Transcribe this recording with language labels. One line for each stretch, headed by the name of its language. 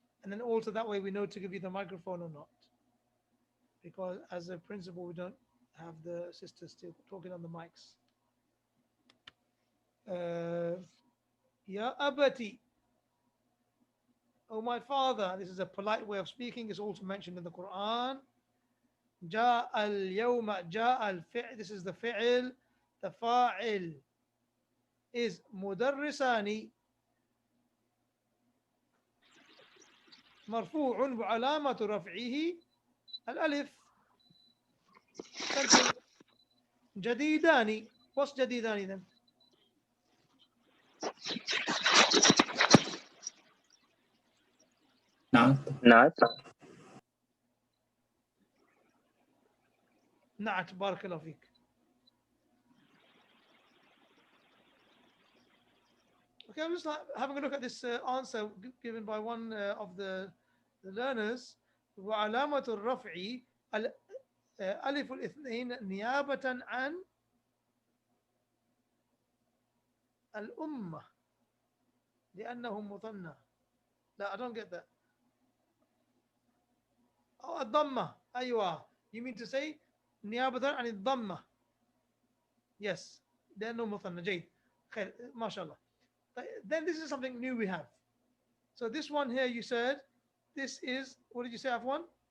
English: And then also that way we know to give you the microphone or not. Because as a principle we don't have the sisters still talking on the mics.
Arabic: Ya abati.
English: Oh my father. This is a polite way of speaking. It's also mentioned in the Quran.
Arabic: جاء اليوم جاء الفعل.
English: This is the fi'l. The fa'il is
Arabic: مدرسان مرفوع وعلامة رفعه الألف. جديدان.
English: What's جديدان then?
Arabic: Naat. نعت. بارك الله فيك.
English: Okay, I'm just having a look at this answer given by one of the learners.
Arabic: وعلامة الرفع ألف الاثنين نيابة عن الأمة لأنه مثنى.
English: لا, I don't get that.
Arabic: Oh, الضمة. أيوة.
English: You mean to say
Arabic: نيابة عن الضمة. Yes. لأنه مثنى. جيد. خير. ما شاء الله.
English: Then this is something new we have. So this one here you said, this is, what did you say, Afwan?